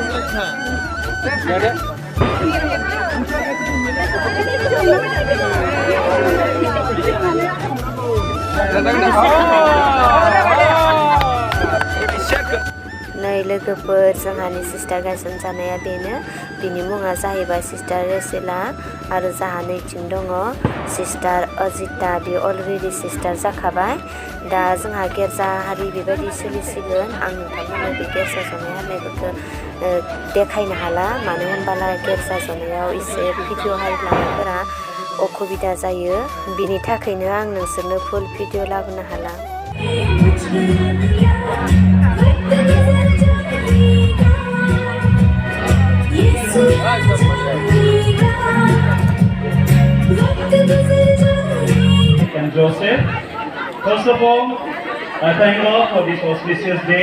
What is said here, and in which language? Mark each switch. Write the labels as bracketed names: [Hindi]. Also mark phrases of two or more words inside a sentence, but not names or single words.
[Bodo] Ada. नै लोगोफोर जोंहानि सिस्टार गायसनजानाया बेनो बिनि मुङा जाहैबाय सिस्टार रेसेला आरो जाहा नैथिं दङ सिस्टार अजिता बे अलरेडि सिस्टार जाखाबाय दा जोंहा गिर्जा हारि बेबायदि सोलिसिगोन आं नोंथांमोननो बे गिर्जा जनाय हारिफोरखौ देखायनो हाला मानो होनबाला गिर्जा जनायाव एसे भिडिअ हारि लानायफोरा असुबिदा जायो बिनि थाखायनो आं नोंसोरनो [English] full video [Bodo] लाबोनो हाला [English] And Joseph. First of all, I thank God for this auspicious day.